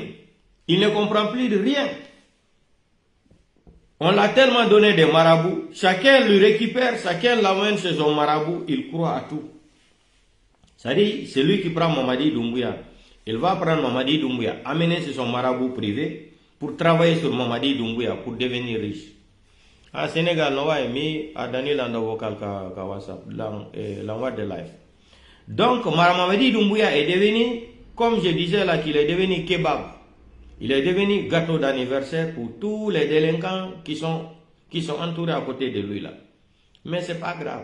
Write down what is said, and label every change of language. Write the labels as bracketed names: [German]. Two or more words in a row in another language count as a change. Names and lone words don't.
[French] Il ne comprend plus de rien. On l'a tellement donné des marabouts. Chacun le récupère, chacun l'amène chez son marabout. Il croit à tout. C'est-à-dire, c'est lui qui prend Mamadi Doumbouya. Il va prendre Mamadi Doumbouya, amener chez son marabout privé pour travailler sur Mamadi Doumbouya, pour devenir riche. Sénégal no way mi a Daniel ando vocal ka WhatsApp l'envoi de live. Donc Maramamadi Doumbouya est devenu, comme je disais là, qu'il est devenu kebab. Il est devenu gâteau d'anniversaire pour tous les délinquants qui sont entourés à côté de lui là. Mais c'est pas grave.